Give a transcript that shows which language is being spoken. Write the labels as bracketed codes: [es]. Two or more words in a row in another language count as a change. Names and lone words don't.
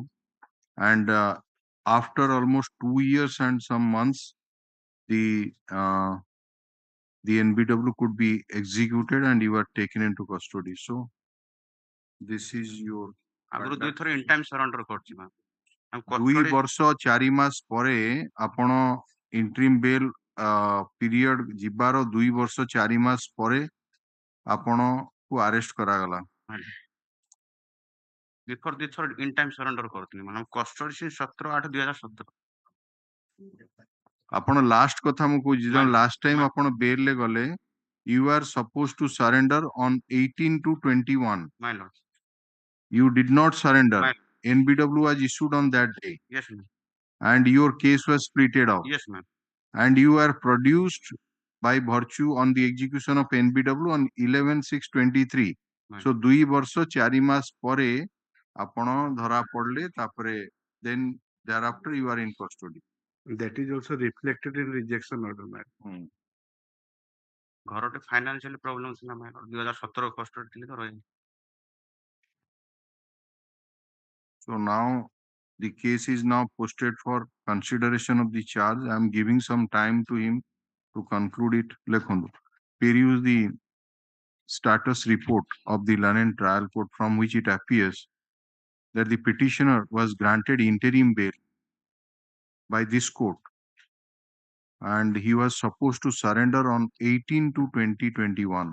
[en] And after almost 2 years and some months, the NBW could be executed and you were taken into custody. So, this is your. in time surrender court. [or] 2 ବର୍ଷ 4 ମାସ ପରେ ଆପଣ [en] interim bail period [or] ଯିବାର 2 ବର୍ଷ 4 ମାସ ପରେ ଆପଣଙ୍କୁ ଆରେଷ୍ଟ କରାଗଲା. [en] Before this in time surrender [or] କରିଥିଲି ମାନେ [en] କଷ୍ଟଡି 17/8/2017. [or] ଆପଣ ଲାଷ୍ଟ କଥା ମୁଁ କହୁଛି ଯେତେବେଳେ [en] last time [or] ଆପଣ ବେଲ୍ ରେ ଗଲେ [en] you are supposed to surrender on 18/2/21. My lord. You did not surrender. NBW was issued on that day. Yes, ma'am. And your case was splitted off. Yes, ma'am. And you were produced by virtue on the execution of NBW on 11/6/23. [or] So 2 ବର୍ଷ 4 ମାସ ପରେ ଆପଣ ଧରା ପଡିଲେ ତାପରେ [en] then thereafter you are in custody. That is also reflected in rejection order, ma'am. [or] ଘରଟେ [en] financial problem [or] ଥିଲା ma'am. 2017 custody ଥିଲେ ତ ରହିଲି. [en] So now the case is now posted for consideration of the charge. I am giving some time to him to conclude it. Lekhandu. Peruse the status report of the London trial court from which it appears that the petitioner was granted interim bail by this court and he was supposed to surrender on 18/2/2021.